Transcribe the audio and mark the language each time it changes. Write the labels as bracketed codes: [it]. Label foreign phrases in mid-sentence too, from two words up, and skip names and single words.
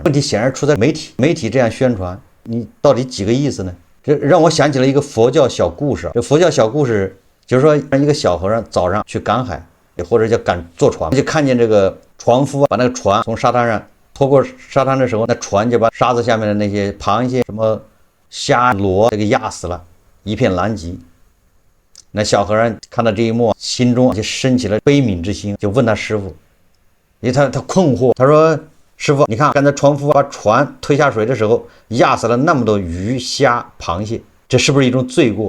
[zh] 問題顯然出在媒體這樣宣傳，你到底幾個意思呢？這讓我想起了一個佛教小故事。這佛教小故事就是說，一個小和尚早上去趕海，或者叫坐船，就看見這個船夫把那個船從沙灘上拖過沙灘的時候，那船就把沙子下面的那些螃蟹、什麼蝦、螺這個壓死了，一片狼藉。那小和尚看到這一幕，心中就升起了悲悯之心，就問他師父，因為他困惑，他說：“師父，你看剛才船夫把船推下水的時候，壓死了那麼多魚、蝦、螃蟹，這是不是一種罪過？